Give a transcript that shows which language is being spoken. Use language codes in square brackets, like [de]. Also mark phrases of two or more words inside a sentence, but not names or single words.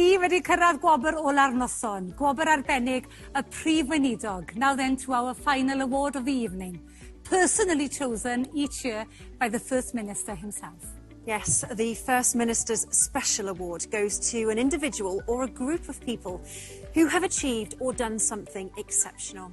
[cy] wedi cyrraedd gwobr ola'r noson, gwobr arbennig y prif weinidog. [en] Now then to our final award of the evening, personally chosen each year by the First Minister himself. Yes, the First Minister's Special Award goes to an individual or a group of people who have achieved or done something exceptional.